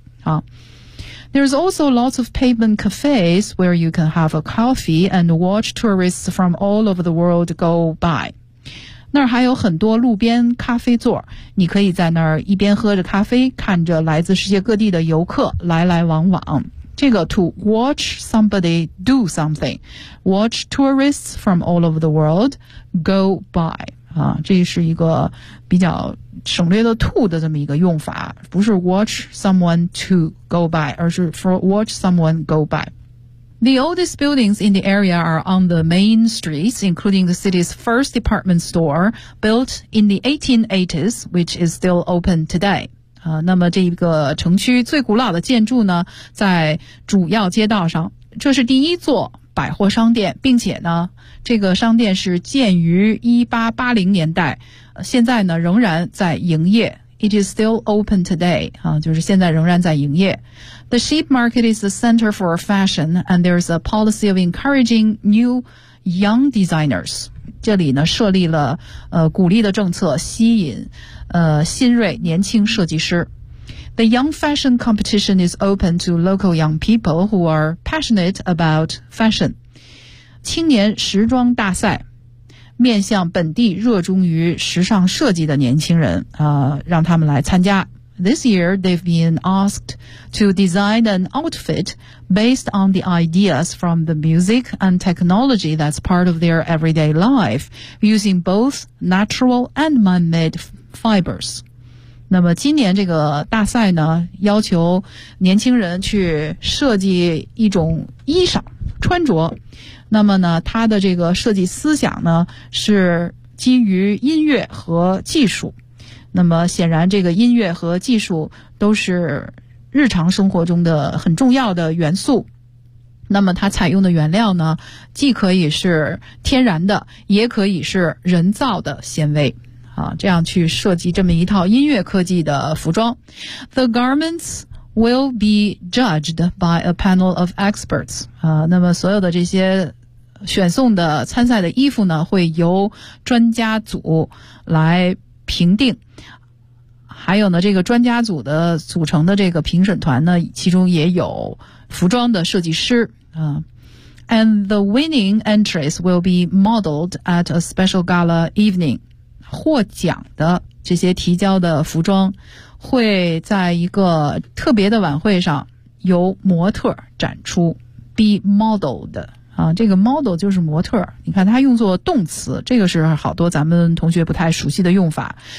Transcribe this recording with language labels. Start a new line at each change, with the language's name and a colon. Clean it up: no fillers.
English: 好， There's also lots of pavement cafes where you can have a coffee and watch tourists from all over the world go by。
Chinese: 那儿还有很多路边咖啡座，你可以在那儿一边喝着咖啡，看着来自世界各地的游客来来往往。这个
English: to watch somebody do something， watch tourists from all over the world go by
Chinese: 啊，这是一个比较省略的 to 的这么一个用法，不是
English: watch someone to go by，
Chinese: 而是
English: for watch someone go by。 The oldest buildings in the area are on the main streets, including the city's first department store, built in the 1880s, which is still open today.
Chinese: 那么这一个城区最古老的建筑呢，在主要街道上，这是第一座百货商店，并且呢，这个商店是建于1880年代，现在呢，仍然在营业。
English: It is still open today,
Chinese: 就是现在仍然在营业。
English: The sheep market is the center for fashion, and there's a policy of encouraging new young designers.
Chinese: 这里呢设立了鼓励的政策，吸引新锐年轻设计师。
English: The young fashion competition is open to local young people who are passionate about fashion.
Chinese: 青年时装大赛面向本地热衷于时尚设计的年轻人，让他们来参加。
English: This year, they've been asked to design an outfit based on the ideas from the music and technology that's part of their everyday life, using both natural and man-made fibers.
Chinese: 那么今年这个大赛呢，要求年轻人去设计一种衣裳穿着。那么呢，他的这个设计思想呢，是基于音乐和技术。那么显然这个音乐和技术都是日常生活中的很重要的元素。那么它采用的原料呢，既可以是天然的，也可以是人造的纤维。啊，这样去设计这么一套音乐科技的服装。
English: The garments will be judged by a panel of experts.
Chinese: 那么所有的这些选送的参赛的衣服呢，会由专家组来评定。还有呢，这个专家组的组成的这个评审团呢，其中也有服装的设计师。
English: And the winning entries will be modeled at a special gala evening.
Chinese: 获奖的这些提交的服装会在一个特别的晚会上由模特展出。 be modeled 啊，这个 model 就是模特，你看它用作动词，这个是好多咱们同学不太熟悉的用法。